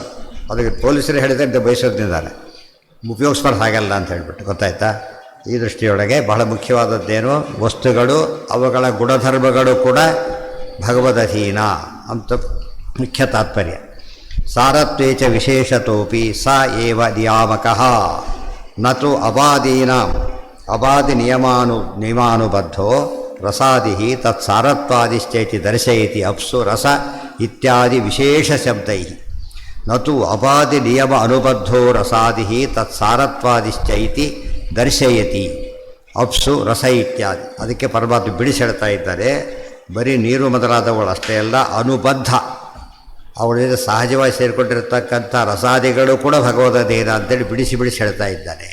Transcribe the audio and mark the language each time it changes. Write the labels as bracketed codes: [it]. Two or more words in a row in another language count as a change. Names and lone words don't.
[kn] ಅದಕ್ಕೆ ಪೊಲೀಸರು ಹೇಳಿದ್ರೆ ಬಯಸೋದ್ನಿಂದಾನೆ, ಉಪಯೋಗಿಸ್ಬಾರ್ದು ಹಾಗಲ್ಲ ಅಂತ ಹೇಳ್ಬಿಟ್ಟು. ಗೊತ್ತಾಯ್ತಾ? ಈ ದೃಷ್ಟಿಯೊಳಗೆ ಬಹಳ ಮುಖ್ಯವಾದದ್ದೇನು? ವಸ್ತುಗಳು ಅವುಗಳ ಗುಣಧರ್ಮಗಳು ಕೂಡ ಭಗವದಧೀನ ಅಂತ ಮುಖ್ಯ ತಾತ್ಪರ್ಯ. [sa] ಸಾರತ್ವೇ ಚ ವಿಶೇಷತೋಪಿ ಸ ಏವ ನಿಯಾಮಕಃ ನತು ಅಬಾದೀನಾಂ. ಅಬಾದಿ ನಿಯಮಾನುಬದ್ಧೋ ರಸಾದಿ ತತ್ಸಾರತ್ವಾದಿಶ್ಚೈತಿ ದರ್ಶಯತಿ ಅಪ್ಸು ರಸ ಇತ್ಯಾದಿ ವಿಶೇಷ ಶಬ್ದೈ. ನತು ಅಬಾದಿ ನಿಯಮ ಅನುಬದ್ಧೋ ರಸಾದಿ ತತ್ಸಾರತ್ವಾದಿಶ್ಚೈತಿ ದರ್ಶಯತಿ. ಅಪ್ಸು ರಸ ಇತ್ಯಾದಿ. [kn] ಅದಕ್ಕೆ ಪರಮಾತ್ಮ ಬಿಡಿಸೆಡ್ತಾ ಇದ್ದಾರೆ. ಬರೀ ನೀರು ಮೊದಲಾದವುಗಳು ಅಷ್ಟೇ ಅಲ್ಲ, ಅನುಬದ್ಧ ಅವಳಿಂದ ಸಹಜವಾಗಿ ಸೇರಿಕೊಂಡಿರತಕ್ಕಂಥ ರಸಾದಿಗಳು ಕೂಡ ಭಗವದಧೀನ ಅಂತೇಳಿ ಬಿಡಿಸಿ ಹೇಳ್ತಾ ಇದ್ದಾನೆ.